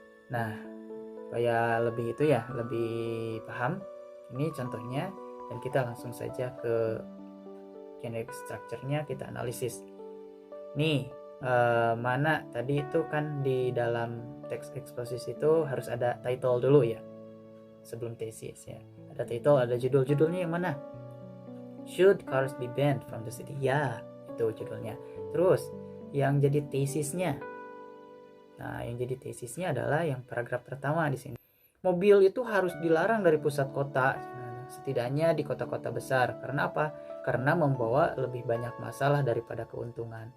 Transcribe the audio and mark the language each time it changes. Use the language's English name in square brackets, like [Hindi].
[Indonesian] Nah, supaya lebih itu ya, lebih paham, ini contohnya dan kita langsung saja ke generic structure-nya, kita analisis. Nih, mana tadi itu kan di dalam text exposition itu harus ada title dulu ya, sebelum thesis ya. Ada title, ada judulnya yang mana? [English] Should cars be banned from the city? [Indonesian] Ya, itu judulnya. Terus yang jadi tesisnya. Nah, yang jadi tesisnya adalah yang paragraf pertama di sini. Mobil itu harus dilarang dari pusat kota, setidaknya di kota-kota besar. Karena apa? Karena membawa lebih banyak masalah daripada keuntungan.